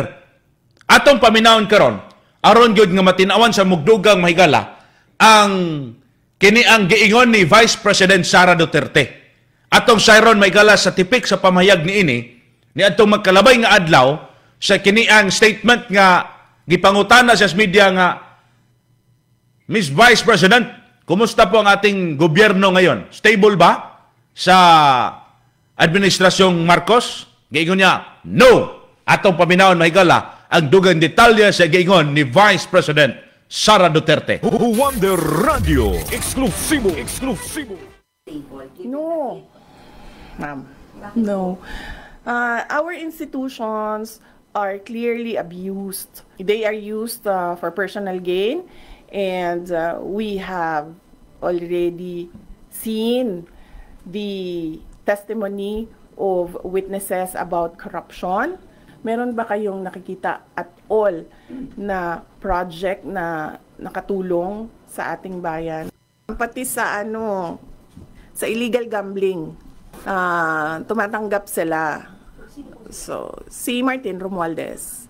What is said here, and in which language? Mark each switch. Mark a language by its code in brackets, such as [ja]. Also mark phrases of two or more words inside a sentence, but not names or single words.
[ceb] Atong paminawon karon, aron gyud nga matinawan sa mugdugang mahigala ang kini ang giingon ni Vice President Sara Duterte. Atong sayron mahigala sa tipik sa pamahayag niini ni atong magkalabay nga adlaw sa kini ang statement nga gipangutana sa media nga Miss Vice President, [tl] kumusta po ang ating gobyerno ngayon? Stable ba sa administrasyong Marcos? [ceb] Giingon niya, no! Atong paminawon mahigala ang dugang detalye sa giingon ni Vice President Sara Duterte. Wonder Radio, eksklusibo. [en] No, ma'am. No. Our institutions are clearly abused. They are used for personal gain. And we have already seen the testimony of witnesses about corruption. [tl] Meron ba kayong nakikita [en] at all [tl] na project na nakatulong sa ating bayan? Pati sa sa illegal gambling, tumatanggap sila. So, si Martin Romualdez.